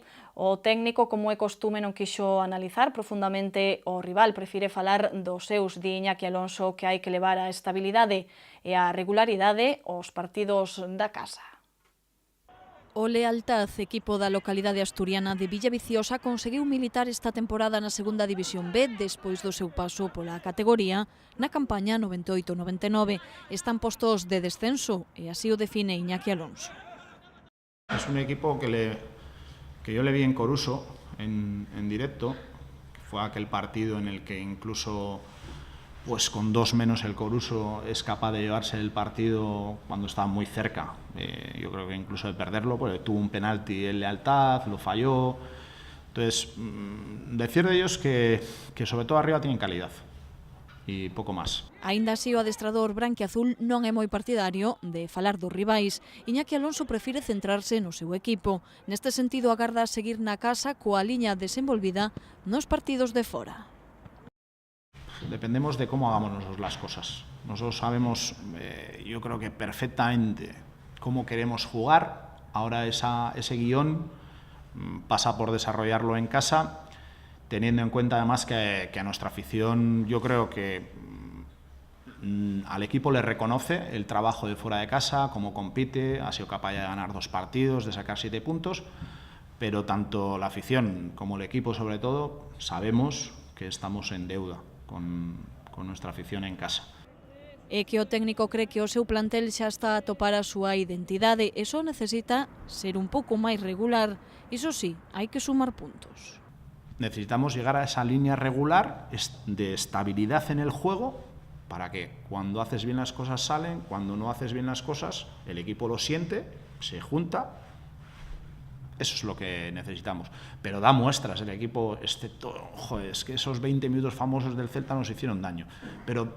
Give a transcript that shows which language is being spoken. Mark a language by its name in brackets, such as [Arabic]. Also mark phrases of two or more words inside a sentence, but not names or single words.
[Galician] O técnico, como é costume, non quixo analizar profundamente o rival, prefire falar dos seus, di Iñaki Alonso, que hai que levar a estabilidade e a regularidade aos partidos da casa. O Lealtad, equipo da localidade asturiana de Villaviciosa, conseguiu militar esta temporada na segunda división B despois do seu paso pola categoría na campaña 98-99. Están postos de descenso e así o define Iñaki Alonso. [Spanish] Es un equipo que yo le vi en Coruso en directo, que fue aquel partido en el que incluso pues con 2 menos el Coruso es capaz de llevarse el partido cuando estaba muy cerca. Yo creo que incluso de perderlo, porque tuvo un penalti en Lealtad, lo falló. Entonces, decir de ellos que sobre todo arriba tienen calidad [Galician] e pouco máis. Aínda así, o adestrador branquiazul non é moi partidario de falar dos rivais. Iñaki Alonso prefire centrarse no seu equipo. Neste sentido, agarda seguir na casa coa liña desenvolvida nos partidos de fora. [Spanish] Dependemos de cómo hagamos nosotros las cosas. Nosotros sabemos, yo creo que perfectamente cómo queremos jugar. Ahora ese guión pasa por desarrollarlo en casa, teniendo en cuenta además que a nuestra afición, yo creo que al equipo le reconoce el trabajo de fuera de casa, cómo compite, ha sido capaz de ganar 2 partidos, de sacar 7 puntos, pero tanto la afición como el equipo sobre todo sabemos que estamos en deuda con nuestra afición en casa. [Galician] É que o técnico cree que o seu plantel xa está a topar a súa identidade e só necesita ser un pouco máis regular. Iso sí, hai que sumar puntos. [Spanish] Necesitamos llegar a esa línea regular de estabilidad en el juego para que cuando haces bien las cosas salen, cuando no haces bien las cosas el equipo lo siente, se junta. Eso es lo que necesitamos. Pero da muestras el equipo, excepto, joder, es que esos 20 minutos famosos del Celta nos hicieron daño.